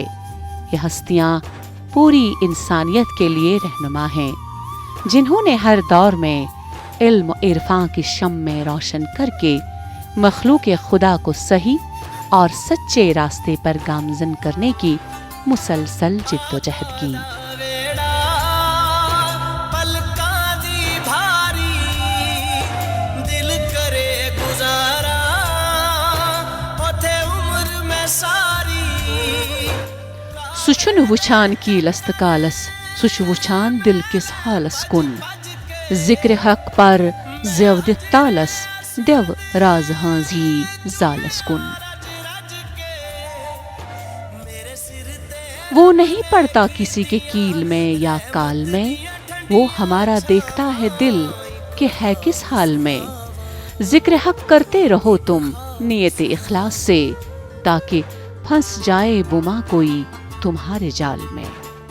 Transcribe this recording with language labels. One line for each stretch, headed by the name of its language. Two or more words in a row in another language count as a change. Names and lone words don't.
Urdu: یہ ہستیاں پوری انسانیت کے لیے رہنما ہیں، جنہوں نے ہر دور میں علم و عرفاں کی شمع روشن کر کے مخلوق خدا کو صحیح اور سچے راستے پر گامزن کرنے کی مسلسل جد و جہد کی۔
Kashmiri: سچن وچھان کی لست کالس، سچ وچھان دل کس حالس کن، ذکر حق پر زیو دتالس، دیو راز ہانزی زالس کن۔
Urdu: وہ نہیں پڑتا کسی کے کیل میں یا کال میں، وہ ہمارا دیکھتا ہے دل کہ ہے کس حال میں۔ ذکر حق کرتے رہو تم نیت اخلاص سے، تاکہ پھنس جائے بما کوئی تمہارے جال میں۔